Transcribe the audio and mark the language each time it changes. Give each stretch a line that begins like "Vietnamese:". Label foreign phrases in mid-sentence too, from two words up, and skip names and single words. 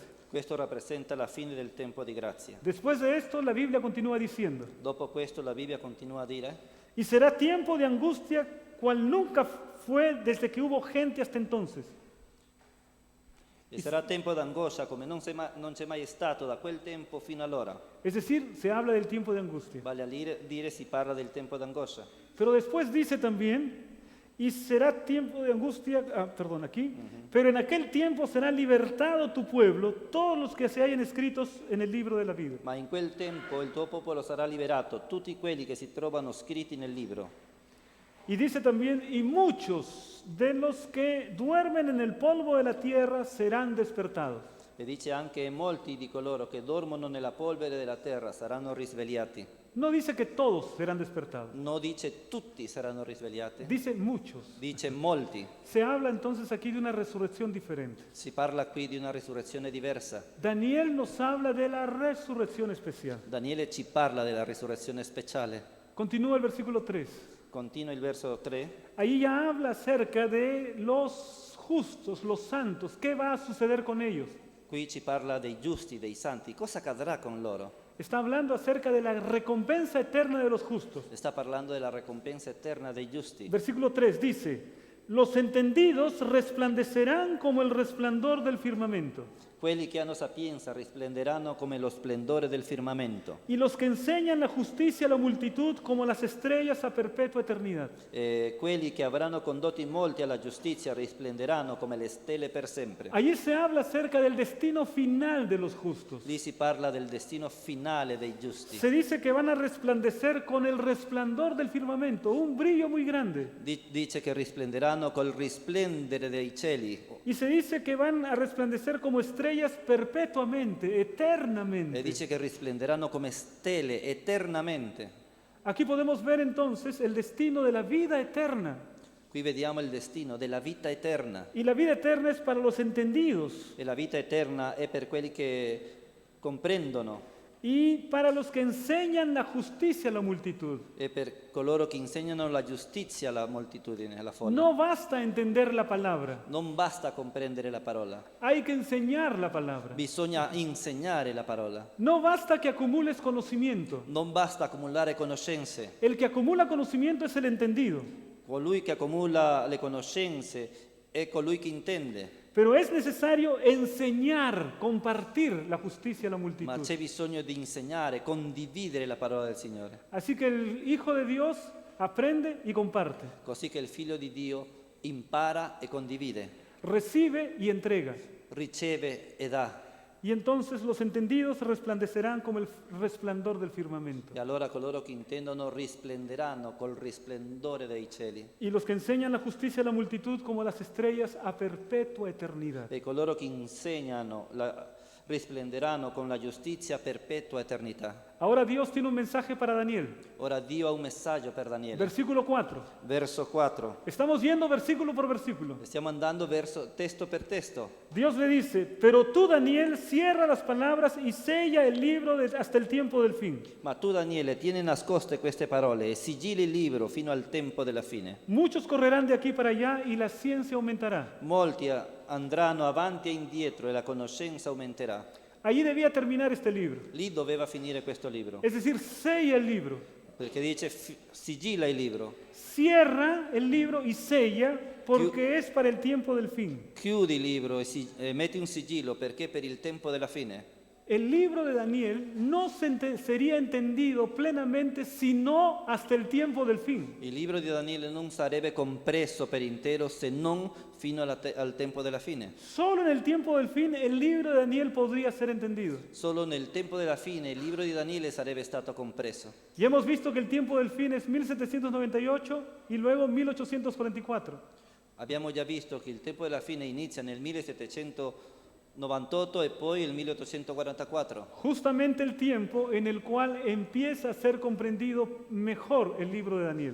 Italian: Questo rappresenta la fine del tempo di grazia.
Spanish: Después de esto, la Biblia continúa diciendo,
Italian: Dopo questo la Bibbia continua a dire,
Spanish: y será tiempo de angustia cual nunca fue desde que hubo gente hasta entonces.
Italian: e sarà tempo d'angoscia come non c'è mai stato da quel tempo fino allora.
Spanish: Es decir, se habla del tiempo de angustia.
Italian: Vale a dire si parla del tempo d'angoscia.
Spanish: Pero después dice también, y será tiempo de angustia, aquí, pero en aquel tiempo será libertado tu pueblo, todos los que se hayan escritos en el libro de la vida.
Italian: Ma in quel tempo il tuo popolo sarà liberato, tutti quelli che si trovano scritti nel libro.
Spanish: Y dice también, y muchos de los que duermen en el polvo de la tierra serán despertados.
Italian: E dice anche molti di coloro che dormono nella polvere della terra saranno risvegliati.
Spanish: No dice que todos serán despertados,
Italian: Non dice tutti saranno risvegliati,
Spanish: dice muchos.
Italian: dice molti.
Spanish: Se habla entonces aquí de una resurrección diferente.
Italian: Si parla qui di una risurrezione diversa.
Spanish: Daniel nos habla de la resurrección especial.
Italian: Daniele ci parla della risurrezione speciale.
Spanish: Continúa el versículo 3.
Italian: Continua il verso 3.
Spanish: Ahí ya habla acerca de los justos, los santos. ¿Qué va a suceder con ellos?
Italian: Qui ci parla dei giusti, dei santi. Cosa accadrà con loro?
Spanish: Está hablando acerca de la recompensa eterna de los justos.
Italian: Sta parlando della ricompensa eterna dei giusti.
Spanish: Versículo 3 dice, los entendidos resplandecerán como el resplandor del firmamento,
Italian: Quelli che hanno sapienza risplenderanno come lo splendore del firmamento.
Spanish: y los que enseñan la justicia a la multitud como las estrellas a perpetua eternidad.
Italian: E quelli che avranno condotti molti alla giustizia risplenderanno come le stelle per sempre.
Spanish: Allí se habla acerca del destino final de los justos.
Italian: Lì si parla del destino finale dei giusti.
Spanish: Se dice que van a resplandecer con el resplandor del firmamento, un brillo muy grande.
Italian: Dice che risplenderanno col risplendere dei cieli.
Spanish: Y se dice que van a resplandecer como estrellas perpetuamente, eternamente.
Italian: E dice che risplenderanno come stelle eternamente.
Spanish: Aquí podemos ver entonces el destino de la vida eterna.
Italian: Qui vediamo il destino della vita eterna.
Spanish: Y la vida eterna es para los entendidos.
Italian: E la vita eterna è per quelli che comprendono.
Spanish: y para los que enseñan la justicia a la multitud.
Italian: e per coloro che insegnano la giustizia alla moltitudine, alla folla.
Spanish: No basta entender la palabra,
Italian: Non basta comprendere la parola,
Spanish: hay que enseñar la palabra.
Italian: bisogna insegnare la parola.
Spanish: No basta que acumules conocimiento.
Italian: Non basta accumulare conoscenze.
Spanish: El que acumula conocimiento es el entendido.
Italian: Colui che accumula le conoscenze è colui che intende,
Spanish: Pero es necesario enseñar, compartir la justicia a la
Italian: ma
Spanish: multitud.
Italian: c'è bisogno di insegnare, condividere la parola del Signore,
Spanish: Así que el Hijo de Dios aprende y comparte,
Italian: così che il Figlio di Dio impara e condivide,
Spanish: recibe y entrega.
Italian: riceve e dà.
Spanish: Y entonces los entendidos resplandecerán como el resplandor del firmamento.
Italian: E allora coloro che intendono risplenderanno col risplendore dei cieli,
Spanish: Y los que enseñan la justicia a la multitud como las estrellas a perpetua eternidad.
Italian: e coloro che insegnano risplenderanno con la giustizia a perpetua eternità.
Spanish: Ahora Dios tiene un mensaje para Daniel.
Italian: Ora Dio ha un messaggio per Daniele.
Spanish: Versículo 4.
Italian: Verso 4.
Spanish: Estamos yendo versículo por versículo.
Italian: Stiamo andando verso testo per testo.
Spanish: Dios le dice, pero tú, Daniel, cierra las palabras y sella el libro hasta el tiempo del fin.
Italian: Ma tu, Daniele, tieni nascoste queste parole e sigilli il libro fino al tempo della fine.
Spanish: Muchos correrán de aquí para allá y la ciencia aumentará.
Italian: Molti andranno avanti e indietro e la conoscenza aumenterà.
Spanish: Allí debía terminar este libro.
Italian: Lì doveva finire questo libro,
Spanish: Es decir, sella el libro.
Italian: perché dice sigilla il libro,
Spanish: Cierra el libro y sella porque es para el tiempo del fin.
Italian: chiudi il libro e metti un sigillo perché è per il tempo della fine.
Spanish: El libro de Daniel no sería entendido plenamente sino hasta el tiempo del fin.
Italian: Il libro di Daniele non sarebbe compreso per intero se non fino al tempo della fine.
Spanish: Solo en el tiempo del fin el libro de Daniel podría ser entendido.
Italian: Solo nel tempo della fine il libro di Daniele sarebbe stato compreso.
Spanish: Ya hemos visto que el tiempo del fin es 1798 y luego 1844.
Italian: Abbiamo già visto che il tempo della fine inizia nel 1798 e poi il 1844.
Spanish: Justamente el tiempo en el cual empieza a ser comprendido mejor el libro de Daniel.